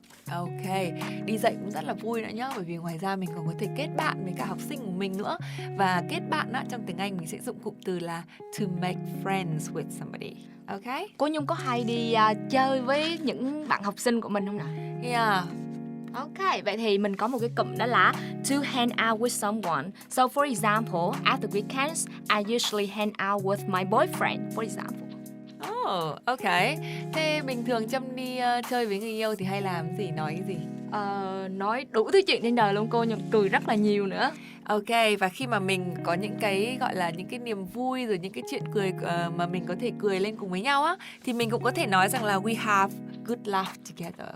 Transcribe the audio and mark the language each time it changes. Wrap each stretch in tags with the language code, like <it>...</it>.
<vi>Ok, đi dạy cũng rất là vui nữa nhá. Bởi vì ngoài ra mình còn có thể kết bạn với cả học sinh của mình nữa. Và kết bạn á, trong tiếng Anh mình sẽ dùng cụm từ là</vi> <en>to make friends with somebody. Ok.</en> <vi>Cô Nhung có hay đi chơi với những bạn học sinh của mình không nào?</vi> <en>Yeah.</en> <vi>Ok, vậy thì mình có một cái cụm đó là</vi> <en>to hang out with someone. So for example, at the weekends, I usually hang out with my boyfriend, for example. Oh, ok.</en> <vi>Thế bình thường Trâm đi chơi với người yêu thì hay làm gì, nói cái gì? Nói đủ thứ chuyện trên đời luôn cô, nhưng cười rất là nhiều nữa. Ok, và khi mà mình có những cái gọi là những cái niềm vui rồi những cái chuyện cười mà mình có thể cười lên cùng với nhau á, thì mình cũng có thể nói rằng là</vi> <en>we have good laugh together.</en>